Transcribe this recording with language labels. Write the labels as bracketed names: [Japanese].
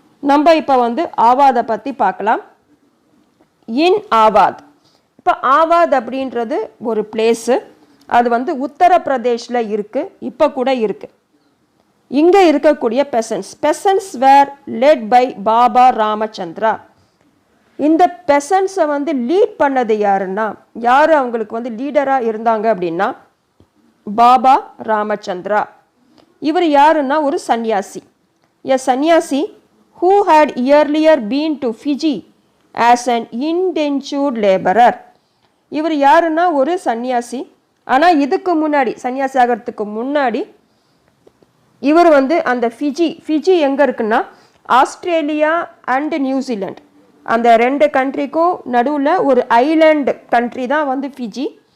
[Tamil] நம்ம இப்போ வந்து ஆவாதை பற்றி பார்க்கலாம். இன் ஆவாத், இப்போ ஆவாத் அப்படின்றது ஒரு பிளேஸு, அது வந்து உத்தரப்பிரதேஷில் இருக்குது, இப்போ கூட இருக்குது. இங்கே இருக்கக்கூடிய [English] Peasants were led by Baba Ramachandra. [Tamil] இந்த பெசன்ட்ஸை வந்து லீட் பண்ணது யாருன்னா, யார் அவங்களுக்கு வந்து லீடராக இருந்தாங்க அப்படின்னா பாபா ராமச்சந்திரா. இவர் யாருன்னா ஒரு சன்னியாசி, [English] A sannyasi who had earlier been to Fiji as an indentured laborer. [Tamil] இவர் யாருன்னா ஒரு சன்னியாசி, ஆனால் இதுக்கு முன்னாடி சன்னியாசி ஆகிறதுக்கு முன்னாடி இவர் வந்து அந்த ஃபிஜி எங்கே இருக்குன்னா ஆஸ்திரேலியா அண்ட் நியூசிலாண்ட், அந்த 2 கண்ட்ரிக்கும் நடுவில் ஒரு ஐலாண்ட் கண்ட்ரி தான் வந்து ஃபிஜி.